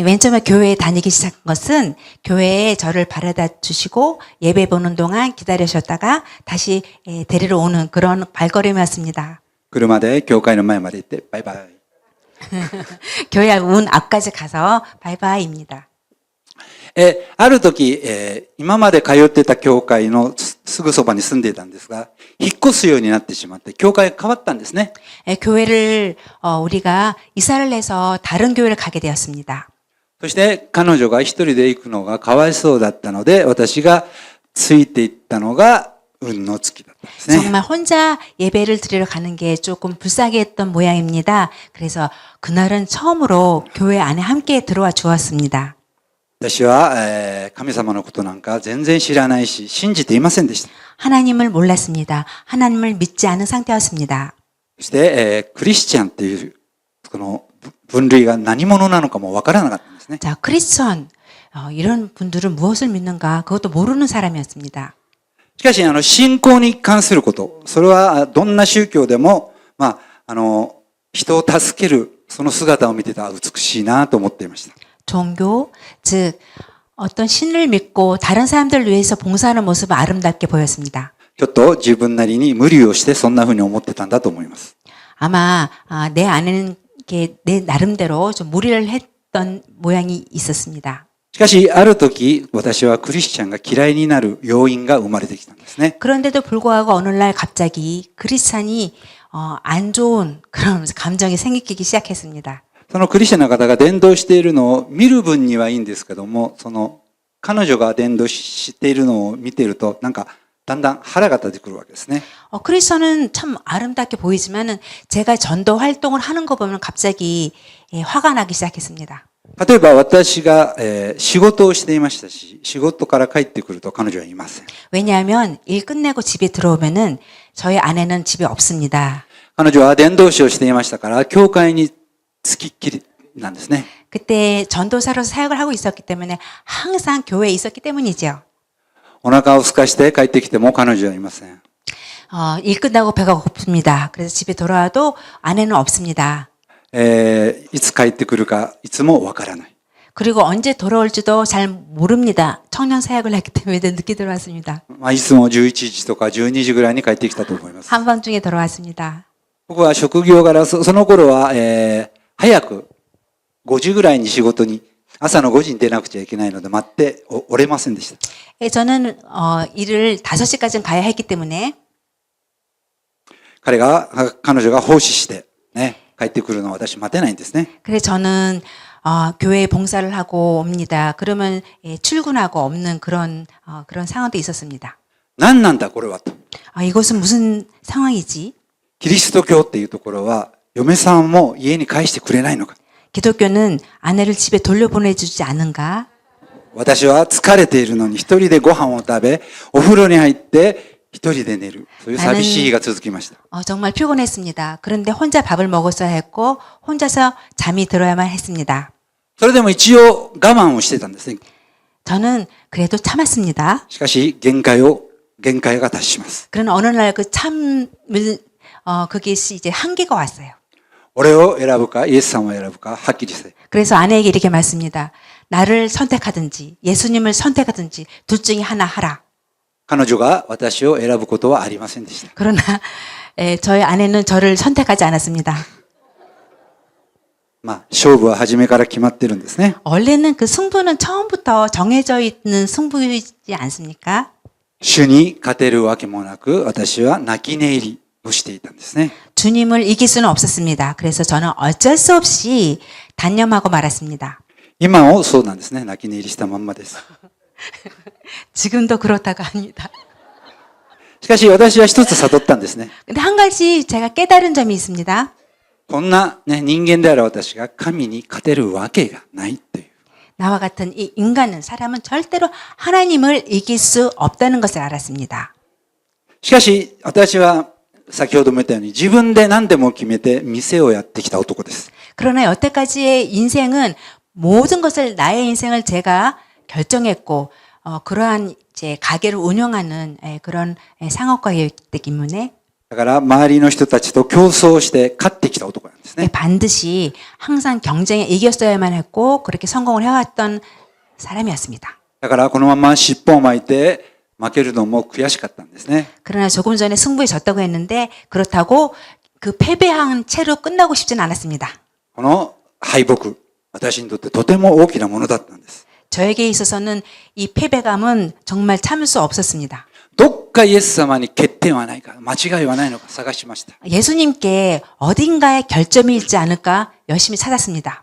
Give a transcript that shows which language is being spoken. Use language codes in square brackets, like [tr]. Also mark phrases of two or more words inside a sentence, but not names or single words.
[ko] 맨 처음에 교회에 다니기 시작한 것은 교회에 저를 바래다 주시고 예배 보는 동안 기다리셨다가 다시 데리러 오는 그런 발걸음이었습니다. [ja] 車で教会の前まで行ってバイバイ。 [ko] 교회 문 앞까지 가서 바이바이입니다. [ja] ある時、今まで通ってた教会のすぐそばに住んでいたんですが、引っ越すようになってしまって、教会が変わったんですね。 [ko] 교회를 우리가 이사를 해서 다른 교회를 가게 되었습니다. [ja] そして彼女が一人で行くのがかわいそうだったので、私がついて行ったのが運の尽きだったんですね。 [ko] 정말 혼자 예배를 드리러 가는 게 조금 불쌍해 했던 모양입니다. 그래서 그날은 처음으로 교회 안에 함께 들어와 주었습니다. [ja] 私は、神様のことなんか全然知らないし、信じていませんでした。 [ko] 하나님을 몰랐습니다. 하나님을 믿지 않은 상태였습니다. [ja] そして、クリスチャンっていうこの分類が何者なのかもわからなかったんですね。 [ko] 자, 크리스천 이런 분들은 무엇을 믿는가 그것도 모르는 사람이었습니다. [ja] しかし、信仰に関すること、それはどんな宗教でも、人を助ける、その姿を見てた美しいなと思っていました。 [ko] 종교, 즉 어떤 신을 믿고 다른 사람들을 위해서 봉사하는 모습은 아름답게 보였습니다. [ja] ちょっと自分なりに無理をしてそんな風に思ってたんだと思います。 [ko] 아마 내 안에는 내 나름대로 좀 무리를 했던 모양이 있었습니다. [ja] しかし、ある時、私はクリスチャンが嫌いになる要因が生まれてきたんですね。 [ko] 그런데도 불구하고 어느 날 갑자기 크리스찬이 안 좋은 그런 감정이 생기기 시작했습니다. [ja] そのクリスチャンの方が伝道しているのを見る分にはいいんですけども、その彼女が伝道しているのを見ていると、なんかだんだん腹が立ってくるわけですね。 [ko] 크리스천은 참 아름답게 보이지만은 제가 전도 활동을 하는 거 보면 갑자기 화가 나기 시작했습니다. [ja] 例えば私が、仕事をしていましたし、仕事から帰ってくると彼女はいません。 [ko] 왜냐하면 일 끝내고 집에 들어오면은 저희 아내는 집에 없습니다. [ja] 彼女は伝道師をしていましたから、教会に付きっきりなんですね。 [ko] 그때 전도사로서 사역을 하고 있었기 때문에 항상 교회에 있었기 때문이죠. [ja] お腹を空かして帰ってきても彼女はいません。 [ko] 일 끝나고 배가 고픕니다. 그래서 집에 돌아와도 아내는 없습니다. [ja] いつ帰ってくるかいつもわからない。 [ko] 그리고 언제 돌아올지도 잘 모릅니다. 청년 사역을 했기 때문에 늦게 들어왔습니다. [ja] いつも11時とか12時ぐらいに帰ってきたと思います。 [ko] 한밤중에 돌아왔습니다. [ja] 僕は職業柄、その頃は、早く5時ぐらいに仕事に、朝の5時に出なくちゃいけないので待っておれませんでした。 [ko] 저는 일을 5시까지는 가야 했기 때문에 [ja] 彼女が奉仕して、ね、 帰ってくるのを私待てないんですね。 [ko] 그래서 저는 교회 봉사를 하고 옵니다. 그러면 출근하고 없는 그런 상황도 있었습니다. [ja] 何なんだこれはと。 [ko] 이것은 무슨 상황이지? [ja] キリスト教っていうところは嫁さんも家に返してくれないのか。 [ko] 기독교는 아내를 집에 돌려보내주지 않은가? [ja] 私は疲れているのに一人でご飯を食べ、お風呂に入って一人で寝る。そういう寂しい日が続きました。 [ko] 정말 피곤했습니다. 그런데 혼자 밥을 먹었어야 했고 혼자서 잠이 들어야만 했습니다. [ja] それでも一応我慢をしてたんですね。 [ko] 저는 그래도 참았습니다. [ja] しかし限界が達します。 [ko] 그러나 어느 날 그 참을 그게 이제 한계가 왔어요. [ja] 俺を選ぶかイエス様を選ぶかはっきりせ。 [ko] 그래서 아내에게 이렇게 말씀니다. 나를 선택하든지 예수님을 선택하든지 둘 중에 하나 하라. [ja] 彼女が私を選ぶことはありませんでした。 [ko] 그러나 저희 아내는 저를 선택하지 않았습니다. [ja] 勝負は初めから決まってるんですね。 [ko] 원래는 그 승부는 처음부터 정해져 있는 승부이지 않습니까? [ja] 主に勝てるわけもなく、私は泣き寝入りをしていたんですね。 [ko] 주님을 이길 수는 없었습니다. 그래서 저는 어쩔 수 없이 단념하고 말았습니다. [ja] 今もそうなんですね。泣き寝入りしたまんまです。 [ko] 지금도 그렇다가 합니다. [ja] しかし私は一つ悟ったんですね。 [ko] 근데 한 가지 제가 깨달은 점이 있습니다. [ja] こんな、人間である私が神に勝てるわけがないという。 [ko] 나와 같은 이 인간은 사람은 절대로 하나님을 이길 수 없다는 것을 알았습니다. [ja] しかし私は先ほども言ったように自分で何でも決めて店をやってきた男です。 [ko] 그러나 여태까지의 인생은 모든 것을 나의 인생을 제가 결정했고 그러한 이제 가게를 운영하는 그런 상업가였기 때문에 [ja] だから周りの人たちと競争して勝ってきた男なんですね。 [ko] 반드시 항상 경쟁에 이겼어야만 했고 그렇게 성공을 해왔던 사람이었습니다. [ja] だからこのまま尻尾を巻いて負けるのも悔しかったんですね。 [ko] 그러나 조금 전에 승부에 졌다고 했는데 그렇다고 그 패배한 채로 끝나고 싶진 않았습니다. [ja] この敗北、私にとってとても大きなものだったんです。 [ko] 저에게 있어서는 이 패배감은 정말 참을 수 없었습니다. [ja] どっかイエス様に欠点はないか、間違いはないのか探しました。 [ko] 예수님께 어딘가에 결점이 있지 않을까 열심히 찾았습니다.